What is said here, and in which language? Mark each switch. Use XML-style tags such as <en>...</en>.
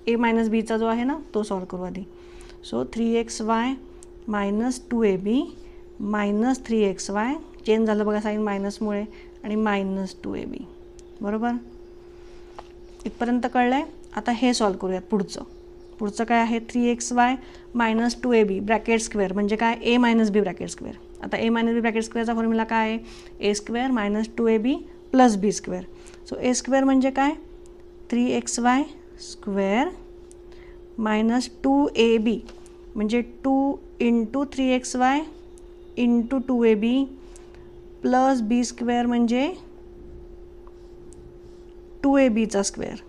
<mr>ए minus बीचा जो आहे ना तो सॉल्व करू आधी. So 3xy minus 2ab minus 3xy, change झालं बघा साईन मायनसमुळे, आणि मायनस 2ab. बरोबर. इथपर्यंत कळलं आहे. आता हे सॉल्व करूयात पुढचं. पुढचं काय आहे? 3xy minus 2ab bracket square म्हणजे काय? ए मायनस बी ब्रॅकेट स्क्वेअर. आता ए मायनस बी ब्रॅकेट स्क्वेअरचा फॉर्म्युला काय आहे?</mr> <en>A square minus 2ab plus B square.</en> <mr>सो ए स्क्वेअर म्हणजे काय? 3xy स्क्वेअर मायनस 2ab म्हणजे 2 into 3xy into 2ab plus बी स्क्वेअर म्हणजे 2abचा स्क्वेअर.</mr>